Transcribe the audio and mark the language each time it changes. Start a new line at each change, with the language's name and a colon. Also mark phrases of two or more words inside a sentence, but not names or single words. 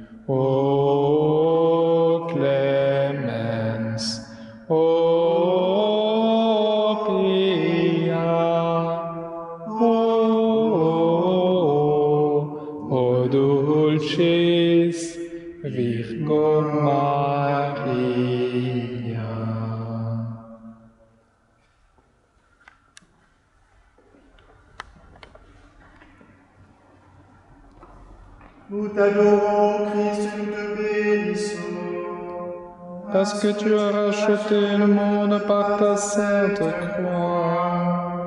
Latin: O clemens, o pia, o dulcis Virgo Maria.
French: nous t'adorons, Christ, nous te bénissons. Parce que tu as racheté le monde par ta sainte croix.